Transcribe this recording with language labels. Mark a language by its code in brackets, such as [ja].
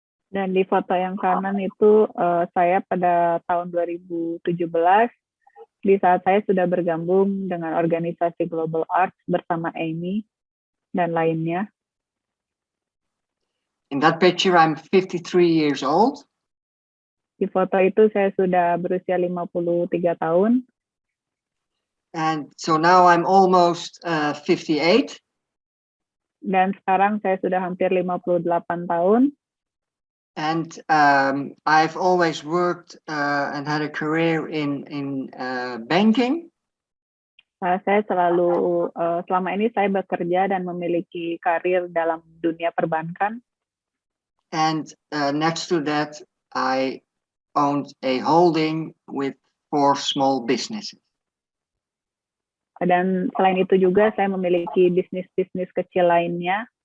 [id] Dan di foto yang kanan itu saya pada tahun 2017, di saat saya sudah bergabung dengan organisasi Global Arts bersama Amy dan lainnya. [en] In that picture, I'm 53 years old. [id] Di foto itu saya sudah berusia 53 tahun. [en] And so now I'm almost 58. [id] Dan sekarang saya sudah hampir 58 tahun. [en] And I've always worked and had a career in banking. [id] Saya selalu, selama ini saya bekerja dan memiliki karir dalam dunia perbankan. [en] And next to that, I owned a holding with 4 small businesses. [id] Dan selain itu juga saya memiliki bisnis-bisnis kecil lainnya.